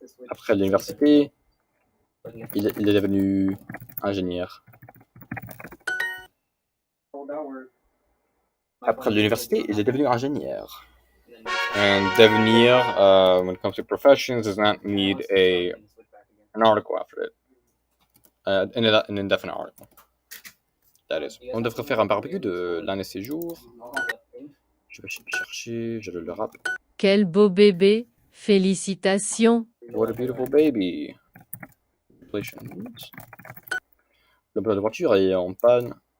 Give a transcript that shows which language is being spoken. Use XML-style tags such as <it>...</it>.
<fr>Après l'université, il est devenu ingénieur. Après l'université, il est devenu ingénieur.</fr> <en>And devenir, when it comes to professions, does not need an article after it. An indefinite article. That is.</en> <fr>On devrait faire un barbecue de l'un de ces jours. Je vais chercher, je le rappe. Quel beau bébé. Félicitations.</fr> <en>What a beautiful baby.</en> <fr>Le moteur de voiture est en panne.</fr>